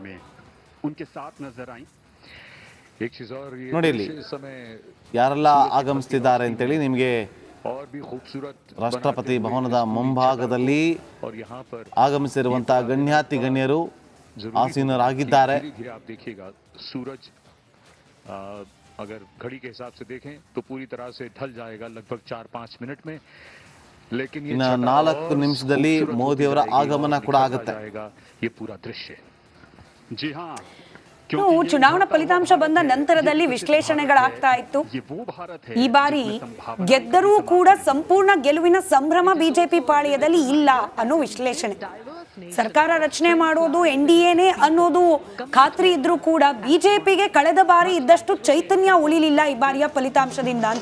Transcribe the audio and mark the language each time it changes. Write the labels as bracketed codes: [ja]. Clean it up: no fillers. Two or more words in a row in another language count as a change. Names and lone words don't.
[kn] ನೋಡಿ ಇಲ್ಲಿ ಯಾರೆಲ್ಲ ಆಗಮಿಸ್ತಿದ್ದಾರೆ ಅಂತೇಳಿ ನಿಮಗೆ ರಾಷ್ಟ್ರಪತಿ ಭವನದ ಮುಂಭಾಗದಲ್ಲಿ ಆಗಮಿಸಿರುವಂತಹ ಗಣ್ಯಾತಿ ಗಣ್ಯರು ಆಸೀನರಾಗಿದ್ದಾರೆ. [hi] अगर घड़ी के हिसाब से देखें तो पूरी तरह से ढल जाएगा लगभग 4-5 मिनट में, लेकिन ये [kn] 4 ನಿಮಿಷದಲ್ಲಿ ಮೋದಿ ಅವರ ಆಗಮನ ಕೂಡ ಆಗುತ್ತೆ. [hi] ये पूरा दृश्य जी हाँ [kn] ಚುನಾವಣಾ ಫಲಿತಾಂಶ ಬಂದ ನಂತರದಲ್ಲಿ ವಿಶ್ಲೇಷಣೆಗಳಾಗ್ತಾ ಇತ್ತು. ಈ ಬಾರಿ ಗೆದ್ದರೂ ಕೂಡ ಸಂಪೂರ್ಣ ಗೆಲುವಿನ ಸಂಭ್ರಮ ಬಿಜೆಪಿ ಪಾಳ್ಯದಲ್ಲಿ ಇಲ್ಲ ಅನ್ನೋ ವಿಶ್ಲೇಷಣೆ. ಸರ್ಕಾರ ರಚನೆ ಮಾಡೋದು NDAನೇ ಅನ್ನೋದು ಖಾತ್ರಿ ಇದ್ರೂ ಕೂಡ ಬಿಜೆಪಿಗೆ ಕಳೆದ ಬಾರಿ ಇದ್ದಷ್ಟು ಚೈತನ್ಯ ಉಳಿಲಿಲ್ಲ ಈ ಬಾರಿಯ ಫಲಿತಾಂಶದಿಂದ ಅಂತ.